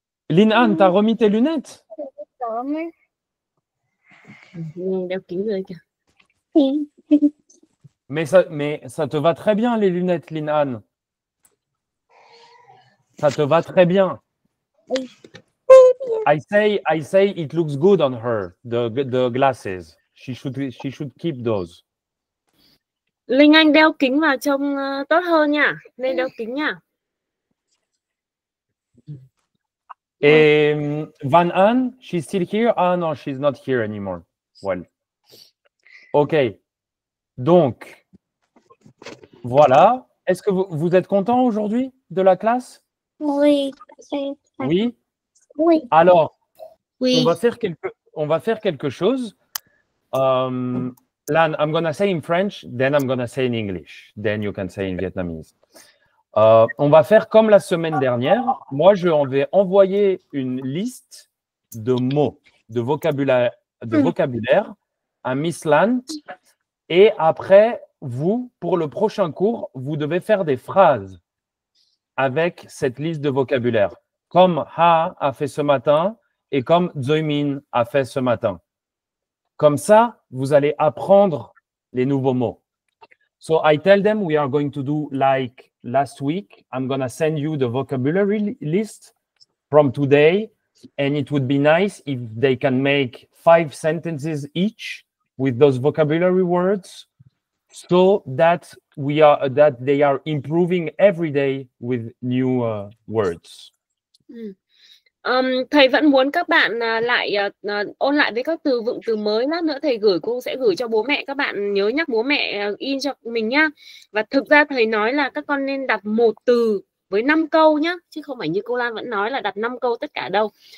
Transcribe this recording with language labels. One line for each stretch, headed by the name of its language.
French: Lin-An, t'as remis tes lunettes?
Vietnamese: Đeo kính rồi kìa.
French: Mais ça te va très bien, les lunettes, Lin-An. Ça te va très bien.
English: I say it looks good on her, the glasses. She should keep those.
Vietnamese: Linh Anh đeo kính vào trông tốt hơn nha. Nên đeo kính nha.
English: Et Van An, she's still here?
French: Ah non,
English: she's not here anymore.
French: Well. Ok. Donc, voilà. Est-ce que vous êtes content aujourd'hui de la classe? Oui. Oui? Oui. Alors, Oui. on va faire quelque chose.
English: Lan, I'm going to say in French, then I'm going to say in English. Then you can say in Vietnamese.
French: On va faire comme la semaine dernière. Moi, je vais envoyer une liste de mots, de vocabulaire à Miss Lan. Et après, vous, pour le prochain cours, vous devez faire des phrases avec cette liste de vocabulaire. Comme Ha a fait ce matin et comme Zoimin a fait ce matin. Comme ça, vous allez apprendre les nouveaux mots.
English: So I tell them we are going to do like last week. I'm going to send you the vocabulary list from today. And it would be nice if they can make 5 sentences each with those vocabulary words so that they are improving every day with new words.
Vietnamese: Thầy vẫn muốn các bạn lại ôn lại với các từ vựng từ mới. Lát nữa thầy cô sẽ gửi cho bố mẹ. Các bạn nhớ nhắc bố mẹ in cho mình nhá. Và thực ra thầy nói là các con nên đặt 1 từ với 5 câu nhá, chứ không phải như cô Lan vẫn nói là đặt 5 câu tất cả đâu.